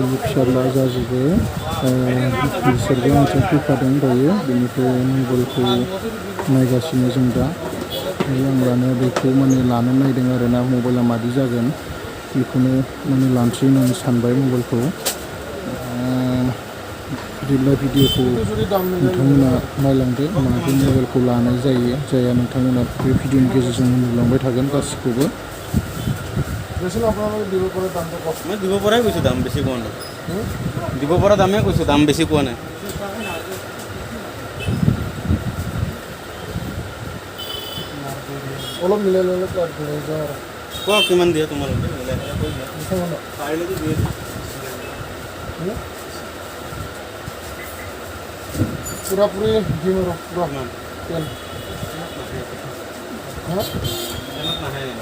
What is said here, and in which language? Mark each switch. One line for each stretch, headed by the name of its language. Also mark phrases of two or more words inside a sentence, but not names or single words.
Bodo: फिसाला जाजोबो बिसोरबो आंजों फैफादों दायो बेनिफ्राय मबाइलखौ नायगासिनो जों दा आं लानो बेखौ माने लानो नायदों आरोना मबाइला मादि जागोन बेखौनो माने लानोसै होननानै सानबाय मबाइलखौ बिदिब्ला भिडिअखौ नोंथांमोना नायलांदो माबे मबाइलखौ लानाय जाया नोंथांमोना बे भिडिअनि गेजेरजों नुलांबाय थागोन गासिखौबो
Assamese: বেশি আপোনালোকে দিব পৰা দামটো কম মই দিব পৰাই কৈছোঁ দাম বেছি কোৱা নাই দিব পৰা দামে কৈছোঁ দাম বেছি কোৱা নাই অলপ মিলাই ল'লে কোৱা কিমান দিয়ে তোমালোকে মিলাই কৈ দিয়া পাৰিলেতো দিয়ে পুৰাপুৰি দিম আৰু পুৰা তেল নাহে